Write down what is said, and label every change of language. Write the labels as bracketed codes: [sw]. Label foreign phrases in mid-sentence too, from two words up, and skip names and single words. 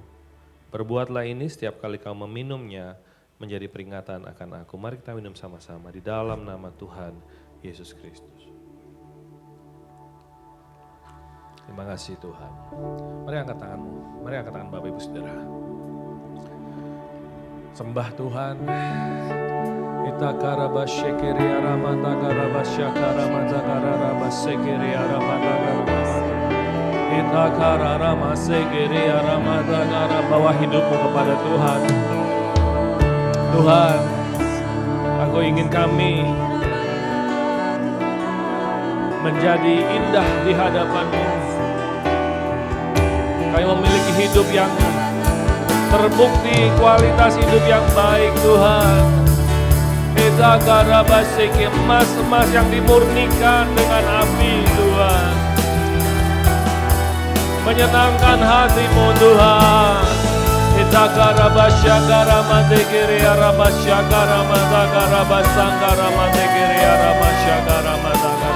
[id] Perbuatlah ini setiap kali kau meminumnya menjadi peringatan akan aku. Mari kita minum sama-sama di dalam nama Tuhan Yesus Kristus. Terima kasih Tuhan. Mari angkat tanganmu. Mari angkat tangan Bapak Ibu Saudara. Sembah Tuhan. Ita karabashekeri aramata karabashakarama kararabasekeri aramata karabasakara. Ita kararamasegeri aramata karabasakara. Bawa hidupmu kepada Tuhan. Tuhan, aku ingin kami menjadi indah di hadapan-Mu. Kami memiliki hidup yang terbukti, kualitas hidup yang baik Tuhan. Kita karabasiki emas-emas yang dimurnikan dengan api Tuhan. Menyenangkan hati-Mu Tuhan. Kita karabashakara matekiri arabashakara matakara matekiri arabashakara matakara.